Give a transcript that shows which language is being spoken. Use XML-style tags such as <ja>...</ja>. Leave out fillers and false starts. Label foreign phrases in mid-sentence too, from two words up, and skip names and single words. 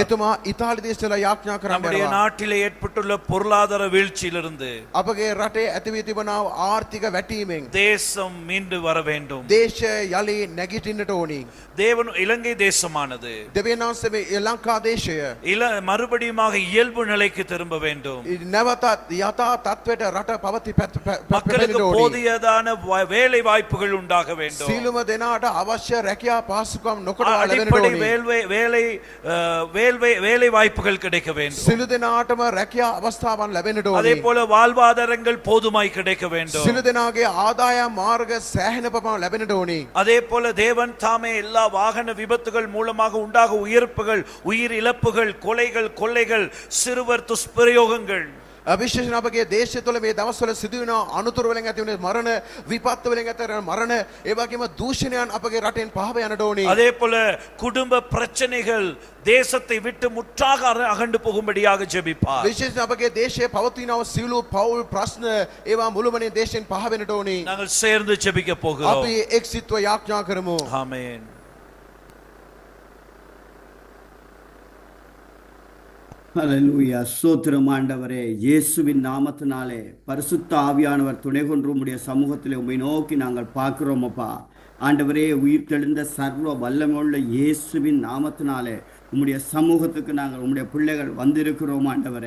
<ta>நம்முடைய நாட்டிலே ஏற்பட்டுள்ள பொருளாதார வீழ்ச்சியிலிருந்து தேசம் மீண்டு வர வேண்டும். தேவன் இலங்கை தேசமானது மறுபடியுமாக இயல்பு நிலைக்கு திரும்ப வேண்டும். மக்களுக்கு போதியதான வேலை வாய்ப்புகள் உண்டாக வேண்டும்.</ta> <si>සීලුම දෙනාට අවශ්‍ය රැකියා පාසුකම් නොකොට</si> <ta>வேலை வாய்ப்புகள் கிடைக்க வேண்டும்.</ta> <si>සිළු දෙනාටම රැකියා අවස්ථාවන් ලැබෙන්නට ඕනේ.</si> <ta>அதே போல வாழ்வாதாரங்கள் போதுமாய் கிடைக்க வேண்டும்.</ta> <si>සිළු දෙනාගේ ආදායම් මාර්ග සෑහෙන පමණ ලැබෙන්නට ඕනේ.</si> <ta>அதே போல தேவன் தாமே எல்லா வாகன விபத்துகள் மூலமாக உண்டாக உயிர்ப்புகள், உயிர் இழப்புகள், கொலைகள், கொள்ளைகள், சிறுவர் துஷ்பிரயோகங்கள்</ta> <si>විශේෂයෙන් අපගේ දේශය තුළ මේ දවස්වල සිදුවෙන අනුතුරු වලින් ඇති වෙන මරණ, විපත් වලින් ඇති වෙන මරණ, ඒ වගේම දූෂණයන් අපගේ රටෙන් පහව යන්නට ඕනේ.</si> <ta>அதே போல குடும்ப பிரச்சனைகள் தேசத்தை விட்டு முற்றாக அகன்று போகும்படியாக ஜெபிப்பார்.</ta> <si>විශේෂයෙන් අපගේ දේශයේ පවතිනව සියලු පෞල් ප්‍රශ්න ඒවා මුළුමනින් දේශයෙන් පහ වෙන්නට ඕනේ.</si> <ta>நாங்கள் சேர்ந்து ஜெபிக்க போகிறோம்.</ta> <si>අපි එක්සිත්ව යාඥා කරමු.</si> <ta>ஆமென். ஹல்லேலூயா. ஸ்தோத்திரம் ஆண்டவரே. இயேசுவின் நாமத்தினாலே பரிசுத்த ஆவியானவர் துணை கொண்டு உம்முடைய சமூகத்திலே உம்மை நோக்கி நாங்கள் பார்க்கிறோம் அப்பா. ஆண்டவரே உயிர் தெளிந்த சர்வ வல்லமையுள்ள இயேசுவின் நாமத்தினாலே உம்முடைய சமூகத்துக்கு நாங்கள் உம்முடைய பிள்ளைகள் வந்திருக்கிறோம் ஆண்டவரே.</ta>